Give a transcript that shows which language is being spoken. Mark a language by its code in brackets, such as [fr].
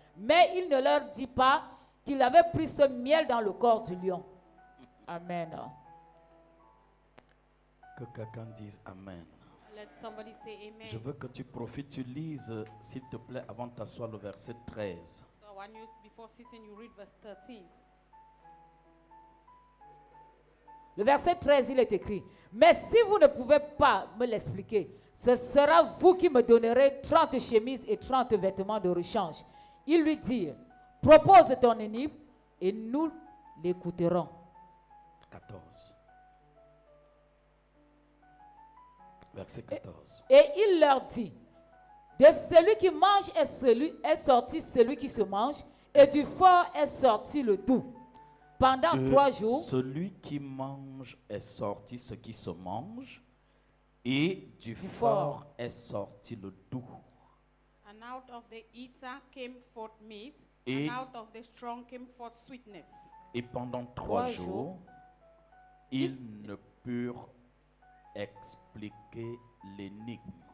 [fr] Mais il ne leur dit pas qu'il avait pris ce miel dans le corps du lion. Amen. Que quelqu'un dise Amen. [en] Let somebody say amen. [fr] Je veux que tu profites, tu lises, s'il te plaît, avant de t'asseoir, le verset 13. [en] So when you, before sitting, you read verse 13. [fr] Le verset 13, il est écrit, mais si vous ne pouvez pas me l'expliquer, ce sera vous qui me donnerez 30 chemises et 30 vêtements de rechange. Ils lui dirent, propose ton énigme et nous l'écouterons. 14. Verset 14. Et il leur dit, de celui qui mange est sorti celui qui se mange, et du fort est sorti le doux. Pendant 3 jours, celui qui mange est sorti ce qui se mange, et du fort est sorti le doux. [en] And out of the eater came forth meat, [fr] Et- [en] and out of the strong came forth sweetness. [fr] Et pendant 3 3 jours, jours, ils ne purent expliquer l'énigme.